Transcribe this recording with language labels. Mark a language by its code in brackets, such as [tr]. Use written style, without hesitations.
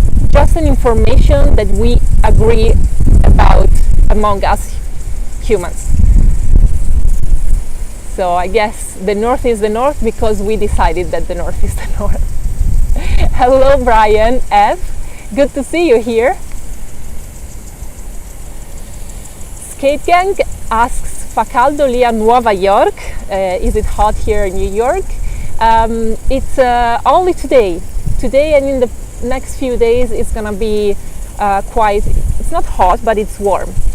[en] Just an information that we agree about among us humans. So I guess the north is the north because we decided that the north is the north. Hello Brian F. Good to see you here. [it] Skate Gang [en] asks, [it] fa caldo lì a Nuova York? [en] Is it hot here in New York? It's only today. Today and in the next few days it's gonna be quite, it's not hot, but it's warm.